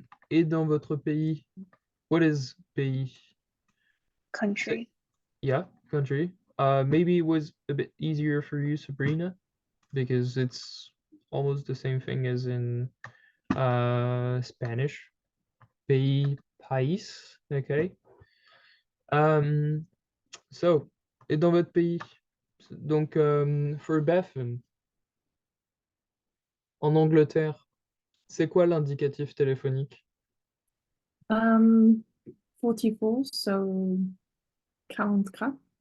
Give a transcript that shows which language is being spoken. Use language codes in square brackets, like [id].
[fr] Et dans votre pays, [en] what is [fr] pays? [en] Country. Yeah, country. Maybe it was a bit easier for you, Sabrina, because it's almost the same thing as in Spanish. Pays, país, okay. [fr] So, et dans votre pays, donc for Bethan, en Angleterre, c'est quoi l'indicatif téléphonique? [en] 44, so 44.